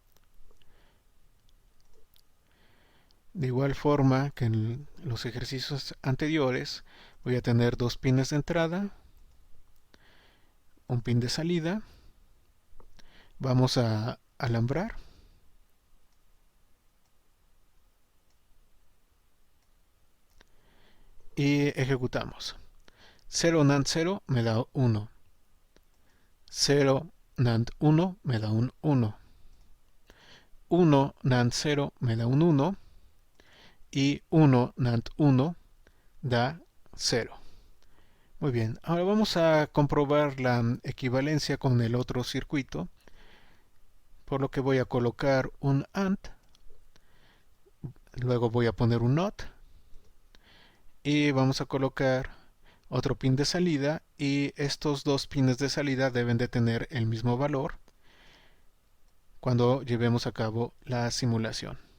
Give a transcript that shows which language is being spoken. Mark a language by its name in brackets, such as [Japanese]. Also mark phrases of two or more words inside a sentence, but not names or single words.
[Spanish] De igual forma que en los ejercicios anteriores, voy a tener dos pines de entrada, un pin de salida. Vamos a alambrar. Y ejecutamos. 0 NAND 0 me da 1. 0 NAND 1 me da un 1. 1 NAND 0 me da un 1. Y 1 NAND 1 da 0. Muy bien, ahora vamos a comprobar la equivalencia con el otro circuito, por lo que voy a colocar un AND, luego voy a poner un NOT y vamos a colocar otro pin de salida, y estos dos pines de salida deben de tener el mismo valor cuando llevemos a cabo la simulación.